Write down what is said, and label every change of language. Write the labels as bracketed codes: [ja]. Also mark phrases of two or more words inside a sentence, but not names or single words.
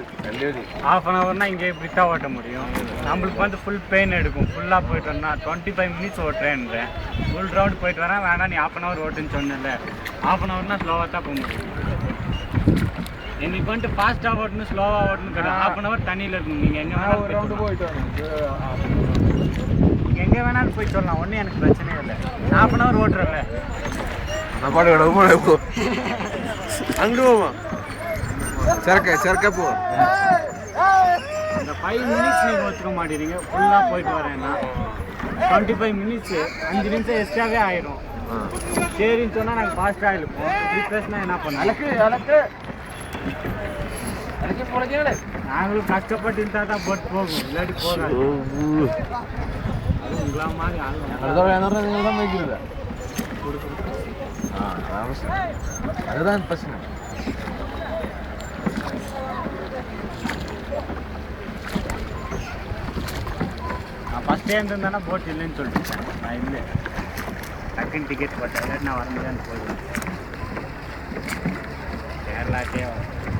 [ta] ½ இங்கே இப்படி தான் ஓட்ட முடியும் நம்மளுக்கு வந்து [en] full pain [ta] எடுக்கும் ஃபுல்லாக போயிட்டு வரனா 25 மினிட்ஸ் ஓட்டுறேன்றேன் [en] full round [ta] போயிட்டு வரேன் வேணாம் நீ ½ ஓட்டுன்னு சொன்னல ½ ஸ்லோவாக தான் போக முடியும் இன்னைக்கு வந்துட்டு ஃபாஸ்ட்டாக ஓட்டணும் ஸ்லோவாக ஓட்டணும் கிடையாது ½ தண்ணியில் இருக்கும் நீங்கள் எங்கே வேணாலும் ரவுண்டு போயிட்டு நீங்கள் எங்கே வேணாலும் போய் சொல்லலாம் ஒன்றும் எனக்கு பிரச்சனையே இல்லை ½ ஓட்டுறல [ml] പാട് അങ്ങോട്ട് പോവാ ചെറുക്ക പോവാ [ta] அந்த 5 மினிட்ஸ் நீங்கள் ஒத்துக்க மாட்டேறீங்க ஃபுல்லாக போயிட்டு வரேன்னா 25 மினிட்ஸ் 5 நிமிஷம் எக்ஸ்ட்ராவே ஆயிரும் சரின்னு சொன்னால் நாங்கள் ஃபாஸ்ட்டாக இருப்போம் இப்படி பேசினா என்ன பண்ணலாம் நாங்களும் கஷ்டப்பட்டு இருந்தால் தான் போட்டு போகும் இல்லாட்டி போகாது அது உங்களா மாதிரி [ml] അടുത്ത നിങ്ങളുടെ വയ്ക്കുന്നില്ല [ta] அதுதான் பிரச்சனை நான் ஃபஸ்ட்டே இருந்திருந்தேன்னா போட் இல்லைன்னு சொல்லிட்டேன் நான் இல்லை டக்குன்னு டிக்கெட் போட்டேன் இல்லாட்டி நான் வர முடியாதுன்னு போயிடுவேன் கேரளாக்கே